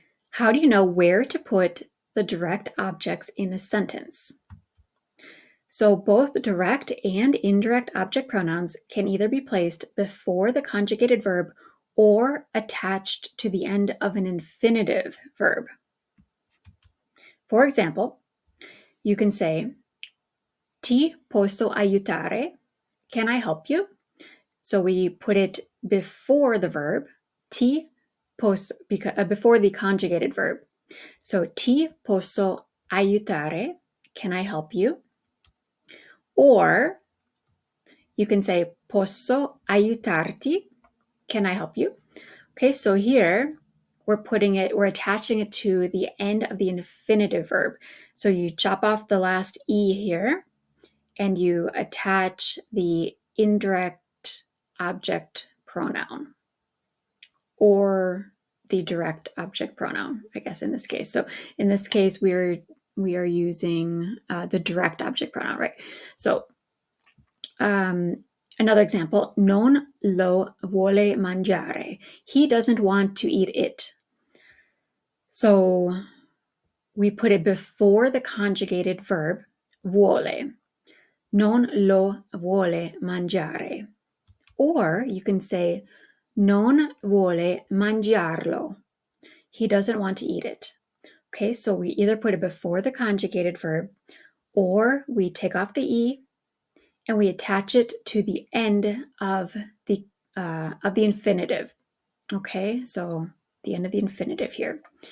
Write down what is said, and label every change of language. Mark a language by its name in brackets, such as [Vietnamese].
[English] How do you know where to put the direct objects in a sentence? So both direct and indirect object pronouns can either be placed before the conjugated verb or attached to the end of an infinitive verb. For example, you can say, [Italian] Ti posso aiutare? [English] Can I help you? So we put it before the verb, [Italian] ti posso, [English] before the conjugated verb. So [Italian] ti posso aiutare? [English] Can I help you? Or you can say [Italian] posso aiutarti? [English] Can I help you? Okay, so here we're attaching it to the end of the infinitive verb. So you chop off the last E here and you attach the indirect object pronoun or the direct object pronoun, I guess, in this case. So in this case, we are using the direct object pronoun, right? So another example, [Italian] non lo vuole mangiare. [English] He doesn't want to eat it. So we put it before the conjugated verb, vuole. [Italian] Non lo vuole mangiare. [English] Or you can say, [Italian] non vuole mangiarlo. [English] He doesn't want to eat it. Okay, so we either put it before the conjugated verb or we take off the E and we attach it to the end of the infinitive. Okay, so the end of the infinitive here.